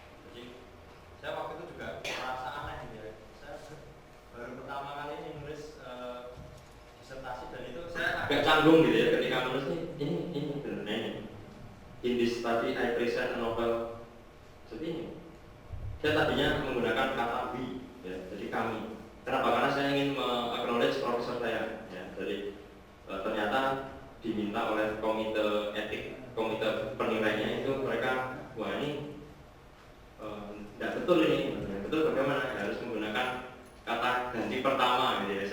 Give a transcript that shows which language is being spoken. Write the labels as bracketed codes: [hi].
[id] Jadi saya waktu itu juga merasa aneh ya. Saya baru pertama kali ini nulis disertasi dan itu saya agak canggung gitu ya ketika menulis ini benar ini. [en] In this study I present a novel. [id] Jadi ini. Saya tadinya menggunakan kata we, ya, jadi kami. Kenapa? Karena saya ingin acknowledge profesor saya. Ya, jadi ternyata diminta oleh komite etik, komite penilainya itu mereka, wah ini tidak betul ini, betul bagaimana harus menggunakan kata ganti pertama, gitu ya.